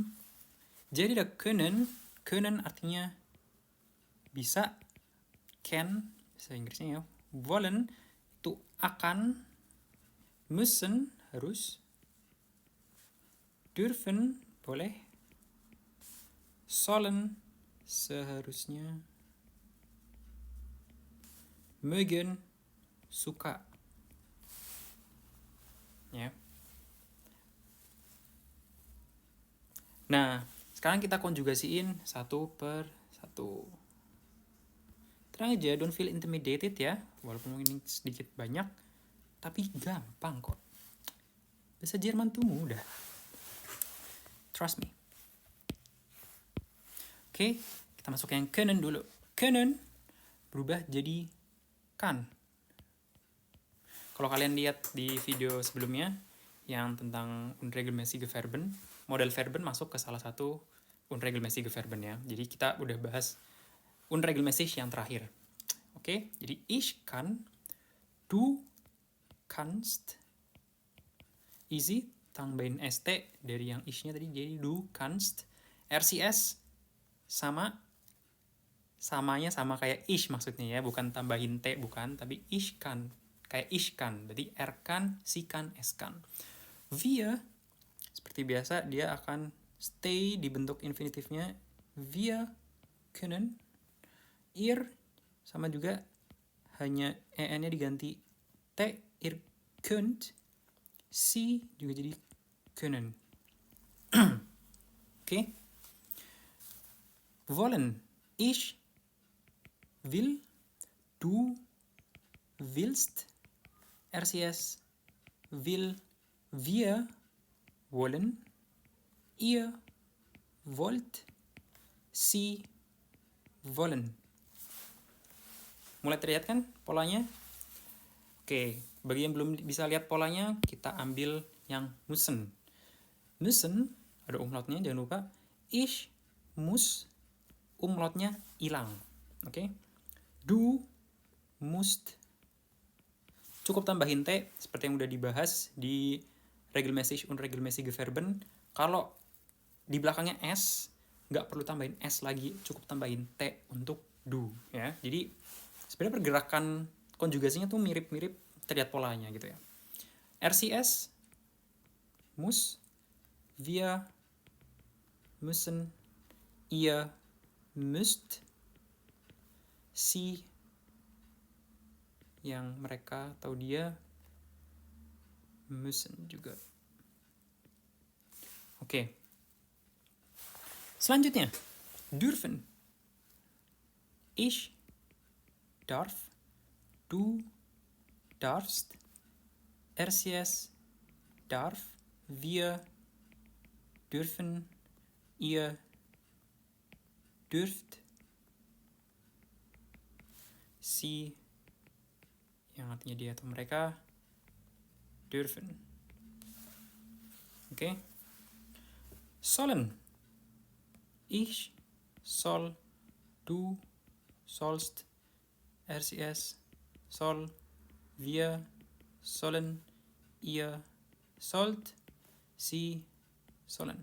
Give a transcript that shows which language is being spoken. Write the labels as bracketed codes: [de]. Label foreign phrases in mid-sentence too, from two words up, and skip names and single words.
[id] Jadi ada können artinya bisa, can bahasa Inggrisnya ya, wollen itu akan, müssen harus, dürfen boleh, sollen seharusnya, mögen suka ya. Nah, sekarang kita konjugasiin satu per satu. Tenang aja, [en] don't feel intimidated [id] ya, walaupun ini sedikit banyak, tapi gampang kok. Bahasa Jerman tuh mudah. [en] Trust me. [id] Oke, kita masuk yang können dulu. Können berubah jadi kan. Kalau kalian lihat di video sebelumnya yang tentang [de] unregelmäßige Verben, [id] model verben masuk ke salah satu [de] unregelmäßige Verben [id] ya. Jadi kita udah bahas unregelmäßig yang terakhir. Oke, jadi [de] ich kann, du kannst, [id] easy, tambahin st dari yang ich-nya tadi jadi [de] du kannst, [id] RCS samanya sama kayak ich maksudnya ya, bukan tambahin t, bukan, tapi [de] ich kann, [id] kayak [de] ich kann, [id] berarti [de] er kann, sie kann, es kann. [id] Wir seperti biasa dia akan stay di bentuk infinitifnya, [de] wir können, [id] ihr sama juga hanya en-nya diganti t, [de] ihr könnt, [id] sie juga jadi können. Oke. [de] Wollen, ich will, du willst, RCS will, wir wollen, ihr wollt, sie wollen. [id] Mulai terlihat kan polanya? Oke, bagi yang belum bisa lihat polanya, kita ambil yang müssen. [de] Müssen, [id] ada umlautnya, jangan lupa. [de] Ich muss, [id] umlautnya hilang. Oke. [de] Du musst, [id] cukup tambahin t seperti yang udah dibahas di [de] regelmäßig und regelmäßige Verben. [id] Kalau di belakangnya s, nggak perlu tambahin s lagi, cukup tambahin t untuk do ya. Jadi sebenarnya pergerakan konjugasinya tuh mirip-mirip, terlihat polanya gitu ya. [de] RCS, muss, wir müssen, ihr müsst, sie [id] yang mereka atau dia, [de] müssen juga. [id] Oke. Selanjutnya, [de] dürfen. Ich darf, du darfst, RCS darf, wir dürfen, ihr dürft, sie [id] yang artinya dia atau mereka, [de] dürfen. Oke. Sollen. Ich soll, du sollst, RCS, soll, wir, sollen, ihr, sollt, sie, sollen.